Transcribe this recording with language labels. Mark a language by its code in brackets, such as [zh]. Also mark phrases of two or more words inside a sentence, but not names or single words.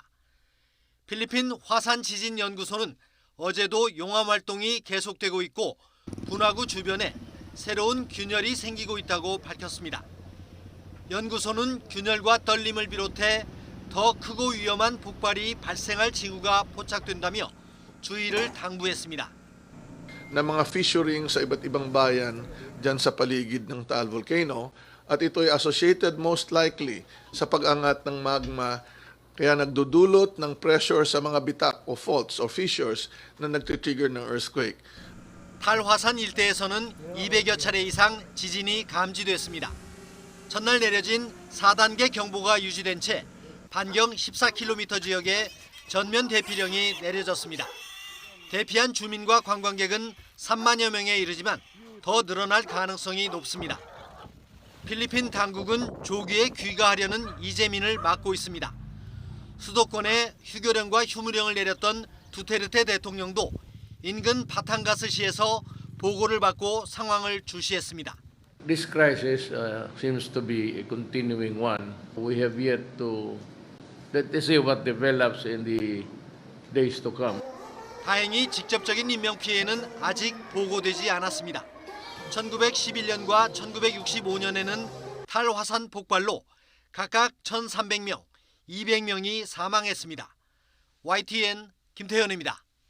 [ko] 필리핀 화산지진연구소는 어제도 용암 활동이 계속되고 있고 분화구 주변에 새로운 균열이 생기고 있다고 밝혔습니다. 연구소는 균열과 떨림을 비롯해 더 크고 위험한 폭발이 발생할 징후가 포착된다며 주의를 당부했습니다. [tl] Na mga fissuring sa iba't ibang bayan dyan sa paligid ng Taal Volcano at ito'y [en] associated most likely [tl] sa pag-angat ng magma kaya nagdudulot ng pressure sa mga bitak o [en] faults or fissures [tl] na nagtitrigger ng earthquake. [ko] 탈화산 일대에서는 200여 차례 이상 지진이 감지됐습니다. 첫날 내려진 4단계 경보가 유지된 채 반경 14km 지역에 전면 대피령이 내려졌습니다. 대피한 주민과 관광객은 3만여 명에 이르지만 더 늘어날 가능성이 높습니다. 필리핀 당국은 조기에 귀가하려는 이재민을 막고 있습니다. 수도권에 휴교령과 휴무령을 내렸던 두테르테 대통령도 인근 바탕가스시에서 보고를 받고 상황을 주시했습니다. [en] This crisis seems to be a continuing one. We have yet to Let us see what develops in the days to come. [ko] 다행히 직접적인 인명 피해는 아직 보고되지 않았습니다. 1911년과 1965년에는 탈화산 폭발로 각각 1,300명, 200명이 사망했습니다. YTN 김태현입니다.